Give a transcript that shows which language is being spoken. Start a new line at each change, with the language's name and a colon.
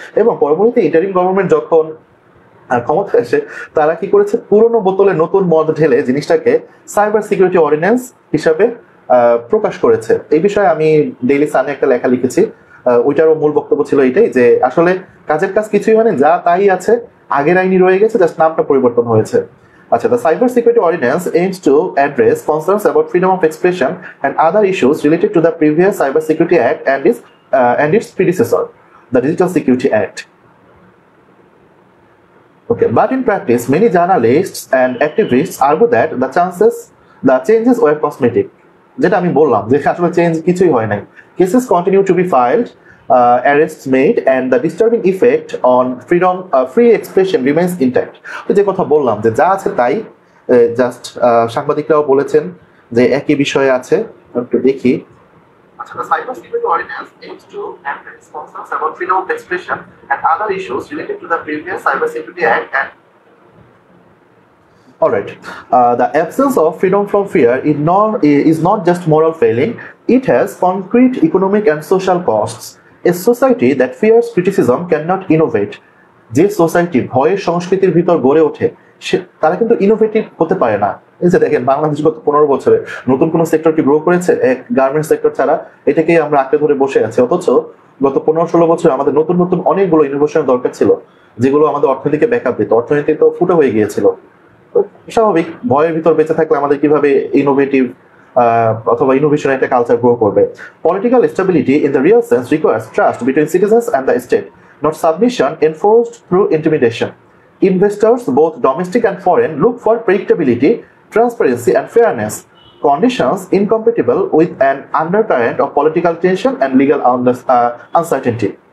Bangla: এবং পরবর্তীতে interim government যখন ক্ষমতা আসে, তারা কি করেছে, পুরনো বোতলে নতুন মদ ঢেলে জিনিসটাকে সাইবার সিকিউরিটি অর্ডিন্যান্স হিসাবে প্রকাশ করেছে। এই বিষয়ে আমি ডেইলি সানে একটা লেখা লিখেছি। ওইটারও মূল বক্তব্য ছিল এটাই যে আসলে কাজের কাজ কিছুই হয়নি, যা তাই আছে, আগের আইনই রয়ে গেছে, জাস্ট নামটা পরিবর্তন হয়েছে।
English: আচ্ছা, the Cyber Security Ordinance aims to address concerns about freedom of expression and other issues related to the previous Cyber Security Act and its predecessor, the Digital Security Act. Okay, but in practice, many journalists and activists argue that the changes were cosmetic.
Bangla: যেটা আমি বললাম যে আসলে change কিছুই হয় নাই।
English: Cases continue to be filed, arrests made, and the disturbing effect on free expression remains intact.
Bangla: তো যে কথা বললাম যে যা আছে তাই, জাস্ট সাংবাদিকরাও বলেছেন যে একই বিষয়ে আছে। একটু দেখি।
English: আচ্ছা, the Cyber Security Ordinance aims to address concerns about freedom of expression and other issues related to the previous Cyber Security Act and Alright, the absence of freedom from fear is not just moral failing, it has concrete economic and social costs. A society that fears criticism cannot innovate.
Bangla: যে society ভয়ের সংস্কৃতির ভিতর গড়ে ওঠে, তারা কিন্তু innovative হতে পারে না। এই যে দেখেন, বাংলাদেশ গত 15 বছরে নতুন কোন সেক্টর কি গ্রো করেছে? গার্মেন্টস সেক্টর ছাড়া এটাকেই আমরা আঁকড়ে ধরে বসে আছি। অথচ গত 15-16 বছরে আমাদের নতুন নতুন অনেকগুলো ইনোভেশনের দরকার ছিল, যেগুলো আমাদের অর্থনীতিকে ব্যাকআপ দিত। অর্থনীতি তো ফুটো হয়ে গিয়েছিল। স্বাভাবিক, ভয়ের ভিতর বেঁচে থাকলে আমাদের কিভাবে ইনোভেটিভ অথবা ইনোভেশন একটা কালচার গ্রো করবে?
English: Political stability in the real sense requires trust between citizens and the state, not submission enforced through intimidation. Investors, both domestic and foreign, look for predictability, transparency, and fairness, conditions incompatible with an undercurrent of political tension and legal uncertainty.